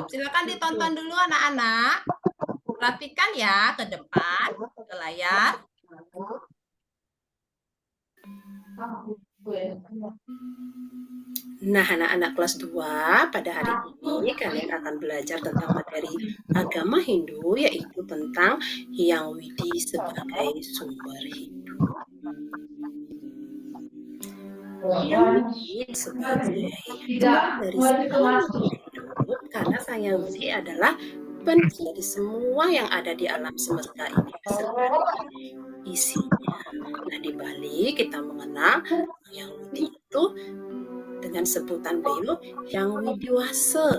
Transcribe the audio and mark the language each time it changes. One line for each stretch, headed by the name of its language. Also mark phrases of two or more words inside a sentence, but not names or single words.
Indonesian: Silakan ditonton dulu anak-anak. Perhatikan ya ke depan, ke layar. Nah, anak-anak kelas 2, pada hari ini kalian akan belajar tentang materi agama Hindu, yaitu tentang Hyang Widi sebagai sumber hidup. Hyang Widi sebagai dari sumber hidup, karena Hyang Widi adalah pencipta dari semua yang ada di alam semesta ini beserta isinya. Nah, di Bali kita mengenal Hyang Widi itu dengan sebutan beliau Hyang Widi Wasa.